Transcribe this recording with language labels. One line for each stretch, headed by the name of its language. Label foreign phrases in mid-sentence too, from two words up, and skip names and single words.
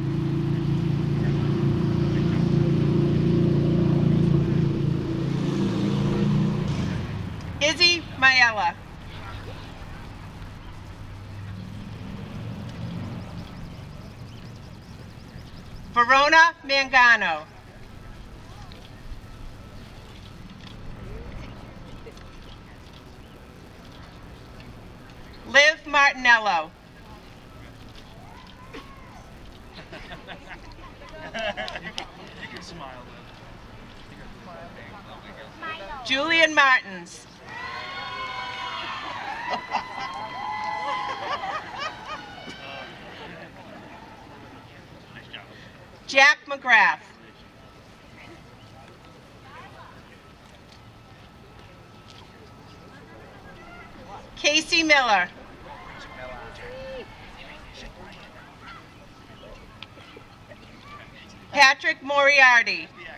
English: Izzy Mayella, Verona Mangano, Liv Martinello, You can smile, Julian Martins, Jack McGrath, Casey Miller, Patrick Moriarty,